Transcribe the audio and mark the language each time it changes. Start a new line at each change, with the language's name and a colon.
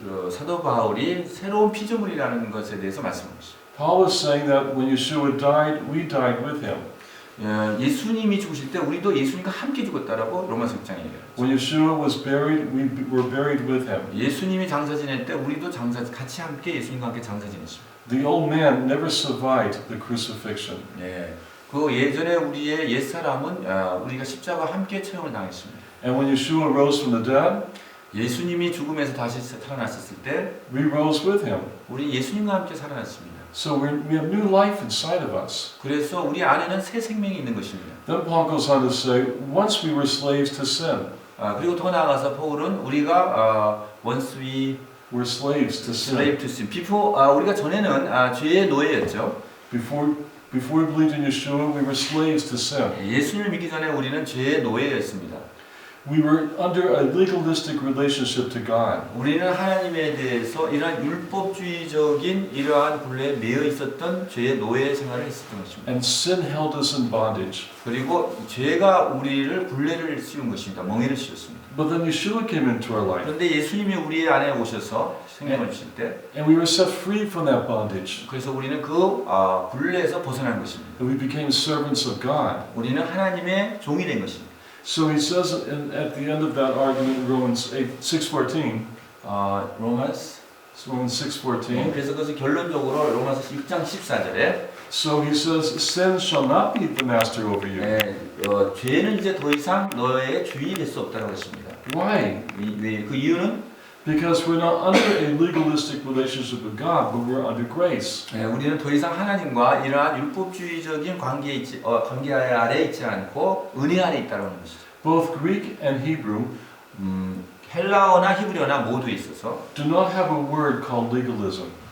Korean: 사도 바울이 새로운 피조물이라는 것에 대해서 말씀합니다.
English: Paul was saying that when Yeshua died, we died with him.
Korean: 예수님이 죽으실 때 우리도 예수님과 함께 죽었다라고 로마서 6장에 얘기해요.
English: When Yeshua was buried, we were buried with him.
Korean: 예수님이 장사 지낼 때 우리도 같이 함께 예수님과 함께 장사 지냈습니다.
English: The old man never survived the crucifixion.
Korean: 그 예전에 우리의 옛 사람은 우리가 십자가와 함께 체험을 당했습니다.
English: And when Yeshua rose from the dead,
Korean: 예수님이 죽음에서 다시 살아났을 때
English: we rose with him.
Korean: 우리 예수님과 함께 살아났습니다.
English: So we have new life inside of us.
Korean: 그래서 우리 안에는 새 생명이 있는 것입니다.
English: Then Paul goes on to say, once we were slaves to sin.
Korean: 그리고 더 나아가서 바울은 우리가
English: once we were slaves to sin. slave to sin.
Korean: 우리가 전에는 죄의 노예였죠.
English: Before we believed in Yeshua, we were slaves to sin.
Korean: 예수님을 믿기 전에 우리는 죄의 노예였습니다.
English: We were under a legalistic relationship to God.
Korean: 우리는 하나님에 대해서 이러한 율법주의적인 이러한 굴레에 매여 있었던 죄의 노예 생활을 했었던 것입니다.
English: And sin held us in bondage.
Korean: 그리고 죄가 우리를 굴레를 씌운 것입니다. 멍에를 씌웠습니다.
English: But then Yeshua came into our life.
Korean: 그런데 예수님이 우리 안에 오셔서 생명을 주실 때,
English: and we were set free from that bondage.
Korean: 그래서 우리는 그 굴레에서 벗어난 것입니다.
English: And we became servants of God.
Korean: 우리는 하나님의 종이 된 것입니다.
English: So he says at the end of that argument in Romans 6:14. Romans 6:14.
Korean: 그래서 그것을 결론적으로 로마서 6장 14절에
English: So he says, sin shall not be the master over you.
Korean: 죄는 이제 더 이상 너의 주인이 될 수 없다는 것입니다.
English: Why?
Korean: 그 이유는
English: Because we're not under a legalistic relationship with God, but we're under grace.
Korean: 우리는 더 이상 하나님과 이러한 율법주의적인 관계 아래 있지 않고 은혜 아래 있다는 것이죠.
English: Both Greek and Hebrew
Korean: 헬라어나 히브리어나 모두에 있어서
English: do not have a word called legalism.